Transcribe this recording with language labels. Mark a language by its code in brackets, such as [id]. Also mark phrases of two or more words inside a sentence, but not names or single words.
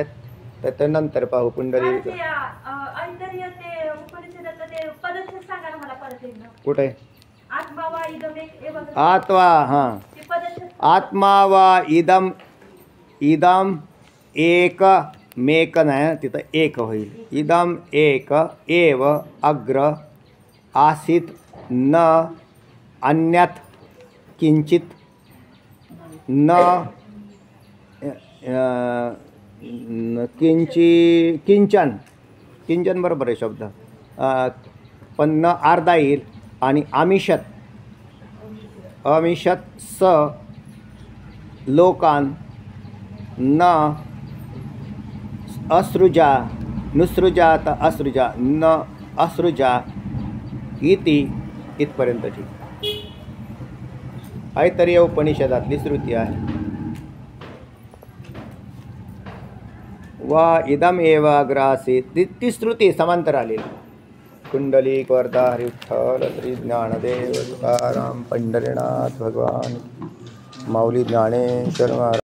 [mr] तर ते नंतर पाहू. पुंडलिक कुठे? आत्मा. हां, [sa] आत्मा वा इदम एक मेक [mr] नाही, तिथं एक होईल. [sa] इदम एक एव अग्र आसीत न अन्यत् किंचित न किंचन [mr] बरोबर आहे शब्द, पण न अर्धा येईल. [sa] आणि अमिषत स लोकान न असृजा नुसृजात असृजा न असृजा इति [mr] इथपर्यंत ठीक. ऐतरीय उपनिषदातली श्रुती आहे. [sa] वा इदम एव अग्रासी [mr] ती श्रुती समांतर आलेली. कुंडलिक वरदा हरी विठ्ठल श्री ज्ञानदेव तुकाराम पंढरीनाथ भगवान माऊली ज्ञानेश्वर महाराज.